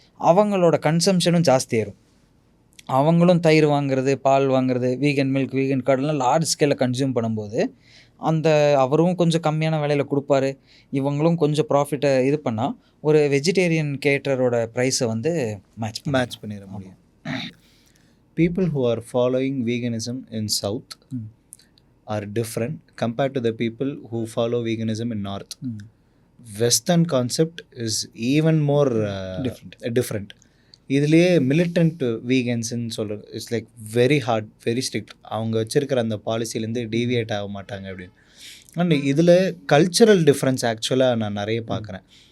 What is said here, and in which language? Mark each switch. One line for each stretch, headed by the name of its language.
Tamil: அவங்களோட கன்சம்ஷனும் ஜாஸ்தி ஆயிரும். அவங்களும் தயிர் வாங்குறது, பால் வாங்குறது, வீகன் மில்க், வீகன் கார்டெலாம் லார்ஜ் ஸ்கேலில் கன்சியூம் பண்ணும்போது அவரும் கொஞ்சம் கம்மியான விலையில் கொடுப்பாரு, இவங்களும் கொஞ்சம் ப்ராஃபிட்டை இது பண்ணால் ஒரு வெஜிடேரியன் கேட்டரோட ப்ரைஸை வந்து மேட்ச் பண்ணிட முடியும்.
English: People who are following veganism in South are different compared to the people who follow veganism in North. Western concept is even more different.
Tamil: இதுலேயே மிலிட்டன்ட் வீகன்ஸ்ன்னு சொல்கிறது,
English: It's like very hard, very strict.
Tamil: அவங்க வச்சுருக்கிற அந்த பாலிசிலேருந்து deviate ஆக மாட்டாங்க அப்படின்னு. And இதில் cultural difference ஆக்சுவலாக நான் நிறைய பார்க்குறேன்.